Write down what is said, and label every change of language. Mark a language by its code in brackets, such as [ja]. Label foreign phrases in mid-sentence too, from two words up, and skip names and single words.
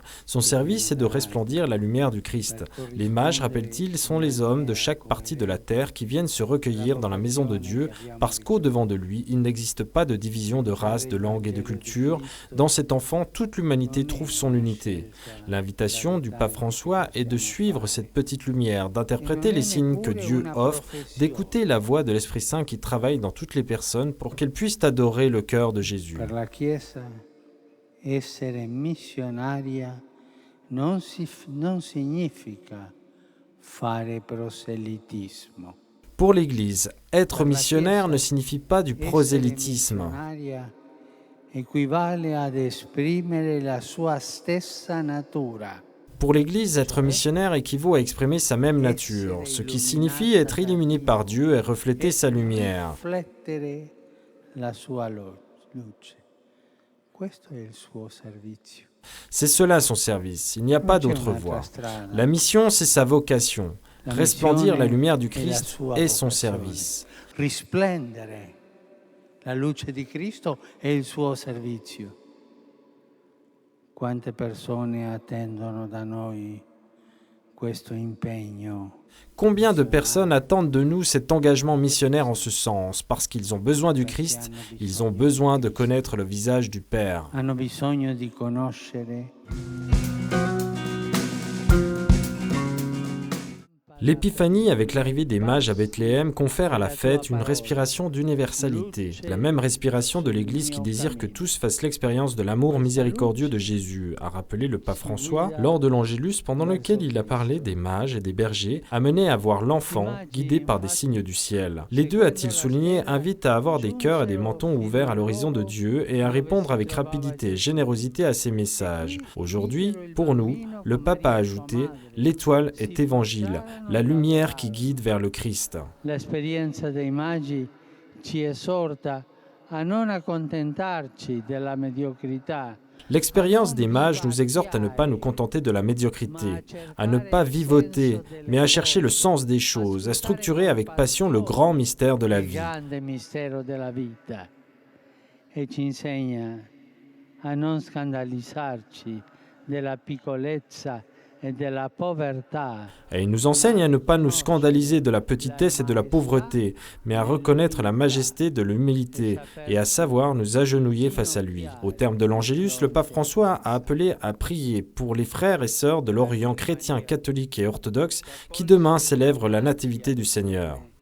[fr] Son service est de resplendir la lumière du Christ. Les mages, rappelle-t-il, sont les hommes de chaque partie de la terre qui viennent se recueillir dans la maison de Dieu parce qu'au-devant de lui, il n'existe pas de division de race, de langue et de culture. Dans cet enfant, toute l'humanité trouve son unité. L'invitation du pape François est de suivre cette petite lumière, d'interpréter les signes que Dieu offre, d'écouter la voix de l'Esprit Saint qui travaille dans toutes les personnes pour qu'elles puissent adorer le cœur de Jésus. [it] Essere missionaria non significa fare proselitismo. [fr] Pour l'Église, être missionnaire ne signifie pas du prosélytisme. [it] Equivale ad esprimere la sua stessa natura. [fr] Pour l'Église, être missionnaire équivaut à exprimer sa même nature, ce qui signifie être illuminé par Dieu et refléter sa lumière. [it] La sua luce. Questo è il suo servizio. [fr] C'est cela son service, il n'y a pas d'autre voie. La mission, c'est sa vocation. Resplendir la lumière du Christ est son service. [it] Risplendere la luce di Cristo è il suo servizio. Quante persone attendono da noi questo impegno? [fr] Combien de personnes attendent de nous cet engagement missionnaire en ce sens? Parce qu'ils ont besoin du Christ, ils ont besoin de connaître le visage du Père. [it] Hanno bisogno di conoscere. [fr] L'épiphanie, avec l'arrivée des mages à Bethléem, confère à la fête une respiration d'universalité, la même respiration de l'Église qui désire que tous fassent l'expérience de l'amour miséricordieux de Jésus, a rappelé le pape François lors de l'Angélus pendant lequel il a parlé des mages et des bergers, amenés à voir l'enfant, guidé par des signes du ciel. Les deux, a-t-il souligné, invitent à avoir des cœurs et des mentons ouverts à l'horizon de Dieu et à répondre avec rapidité et générosité à ses messages. Aujourd'hui, pour nous, le pape a ajouté « L'étoile est évangile ». La lumière qui guide vers le Christ. [it] L'esperienza dei magi ci esorta a non accontentarci della mediocrità. [fr] L'expérience des mages nous exhorte à ne pas nous contenter de la médiocrité, à ne pas vivoter, mais à chercher le sens des choses, à structurer avec passion le grand mystère de la vie. [it] E ci insegna a non scandalizzarci della piccolezza. [fr] Et il nous enseigne à ne pas nous scandaliser de la petitesse et de la pauvreté, mais à reconnaître la majesté de l'humilité et à savoir nous agenouiller face à lui. Au terme de l'Angélus, le pape François a appelé à prier pour les frères et sœurs de l'Orient chrétien, catholique et orthodoxe qui demain célèbrent la nativité du Seigneur.